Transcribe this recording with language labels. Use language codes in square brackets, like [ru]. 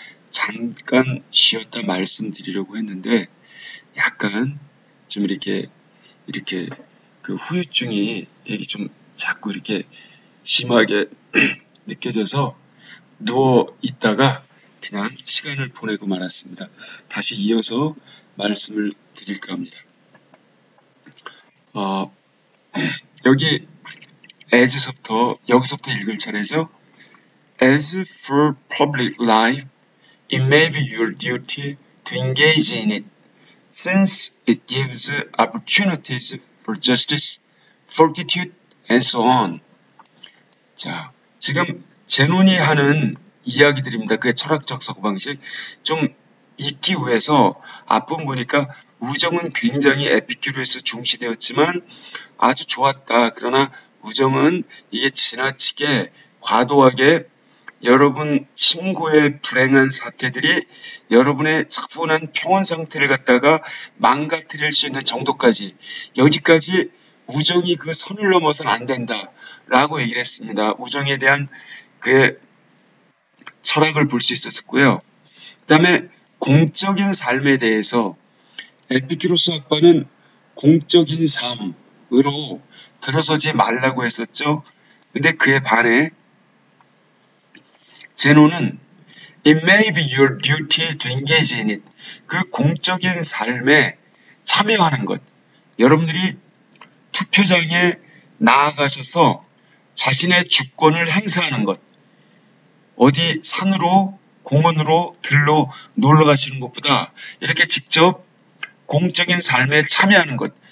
[ko] 잠깐 쉬었다 말씀드리려고 했는데 약간 좀 이렇게 그 후유증이 여기 좀 자꾸 이렇게 심하게 느껴져서 누워 있다가 그냥 시간을 보내고 말았습니다. 다시 이어서 말씀을 드릴까 합니다. 여기 여기서부터 읽을 차례죠. [en] As for public life, it may be your duty to engage in it, since it gives opportunities for justice, fortitude, and so on. [ko] 자, 지금 제논이 하는 이야기들입니다. 그의 철학적 사고방식. 좀 읽기 위해서 앞부분 보니까 우정은 굉장히 에피큐로에서 중시되었지만 아주 좋았다. 그러나 우정은 이게 지나치게 과도하게 여러분 친구의 불행한 사태들이 여러분의 차분한 평온 상태를 갖다가 망가뜨릴 수 있는 정도까지, 여기까지 우정이 그 선을 넘어서는 안 된다 라고 얘기를 했습니다. 우정에 대한 그의 철학을 볼 수 있었고요. 그 다음에 공적인 삶에 대해서 에피큐로스 학파는 공적인 삶으로 들어서지 말라고 했었죠. 근데 그에 반해 제논은 [en] It may be your duty to engage in it. [ko] 그 공적인 삶에 참여하는 것. 여러분들이 투표장에 나아가셔서 자신의 주권을 행사하는 것. 어디 산으로, 공원으로, 들로 놀러 가시는 것보다 이렇게 직접 공적인 삶에 참여하는 것.